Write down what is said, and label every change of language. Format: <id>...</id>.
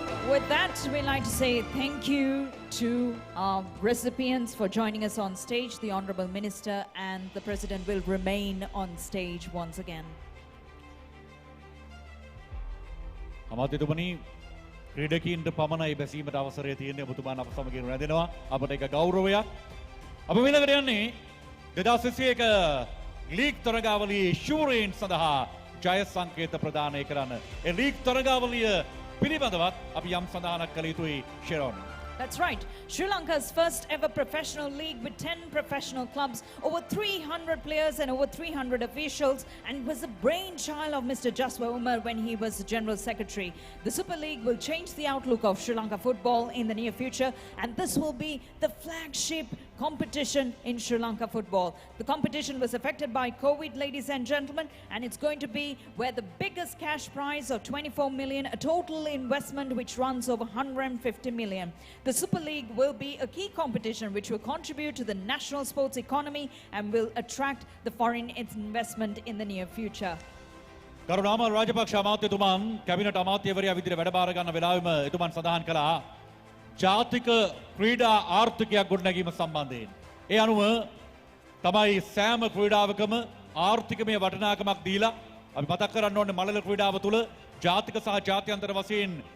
<en>With that, we'd like to say thank you to our recipients for joining us on stage. The Honorable Minister and the President will remain on stage once again.</en> <si>අමාත්‍යතුමනි ක්‍රීඩකීන්ට පමණයි බැසීමට අවසරය තියෙන්නේ ඔබතුමාන් අප සමගින් රැඳෙනවා අපට ඒක ගෞරවයක්. අප ඊළඟට යන්නේ 2021 ලීග් තරගාවලියේ ශූරයන් සඳහා ජය සංකේත ප්‍රදානය කරන්න. ඒ ලීග් තරගාවලිය පිළිබඳවත් අපි යම් සඳහනක් කළ යුතුයි ෂෙරොන්.</si> <en>That's right. Sri Lanka's first ever professional league with 10 professional clubs, over 300 players and over 300 officials, and it was the brainchild of Mr. Jaswa Umar when he was the General Secretary. The Super League will change the outlook of Sri Lanka football in the near future, and this will be the flagship competition in Sri Lanka football. The competition was affected by COVID, ladies and gentlemen, and it's going to be where the biggest cash prize of 24 million, a total investment which runs over 150 million. The Super League will be a key competition which will contribute to the national sports economy and will attract the foreign investment in the near future.</en> <si>කරුණාමල් Rajapaksa අමාත්‍යතුමන් cabinet අමාත්‍යවරයා විදිහට වැඩ බාර ගන්න වෙලාවෙම එතුමන් සඳහන් කළා ජාතික ක්‍රීඩා ආර්ථිකයක් ගොඩනැගීම සම්බන්ධයෙන්. ඒ අනුව තමයි සෑම ක්‍රීඩාවකම ආර්ථිකමය වටිනාකමක් දීලා අපි මතක් කරන්න ඕනේ මළල ක්‍රීඩාව තුළ ජාතික සහ ජාත්‍යන්තර වශයෙන්</si>